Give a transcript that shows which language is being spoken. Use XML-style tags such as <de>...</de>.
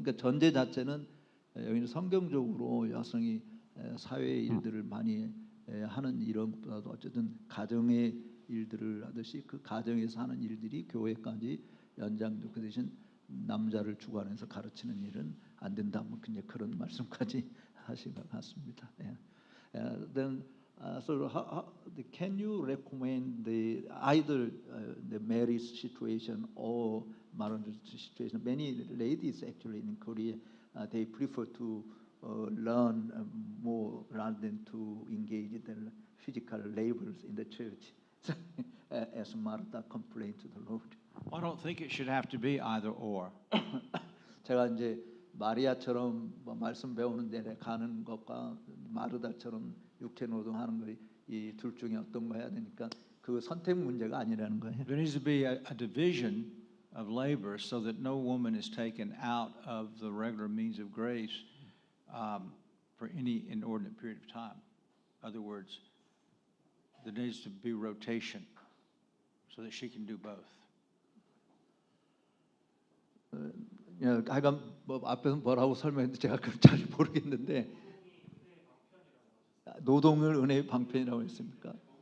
<ko>그러니까 전제 자체는 여기는 성경적으로 여성이 사회의 일들을 많이 하는 이런 것보다도 어쨌든 가정의 일들을 하듯이 그 가정에서 하는 일들이 교회까지 연장되고 그 대신 남자를 주관해서 가르치는 일은 안 된다. 뭐 그런 말씀까지 하신 것 같습니다.</ko> <en>Then so can you recommend either the marriage situation or marriage situation? Many ladies actually in Korea they prefer to learn more rather than to engage in the physical labors in the church. As Martha complained to the Lord. I don't think it should have to be either or.</en> <ko>제가 이제 마리아처럼 뭐 말씀 배우는 데 가는 것과 마르다처럼 육체 노동하는 거 이 둘 중에 어떤 거 해야 되니까 그 선택 문제가 아니라는 거예요.</ko> <en>There needs to be a division of labor so that no woman is taken out of the regular means of grace for any inordinate period of time. In other words, there needs to be rotation so that she can do both.</en> <ko>하여간 뭐 앞에서 뭐라고 설명했는데 제가 잘 모르겠는데 노동을 은혜의 방편이라고 했습니까?</ko>